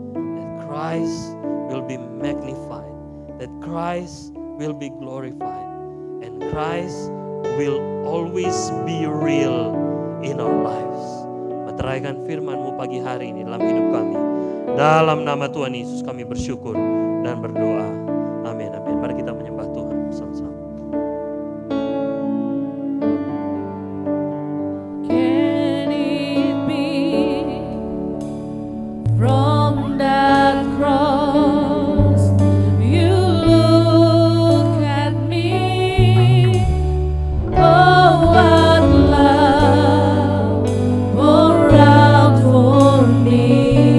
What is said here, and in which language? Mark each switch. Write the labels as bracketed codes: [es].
[en] That Christ will be magnified, that Christ will be glorified, and Christ will always be real in our lives. [id] Meteraikan firman-Mu pagi hari ini dalam hidup kami. Dalam nama Tuhan Yesus kami bersyukur dan berdoa. Amin, amin. Mari kita menyembah Tuhan bersama-sama. [en] Can it be from that cross you look at me? Oh, what love poured out for me.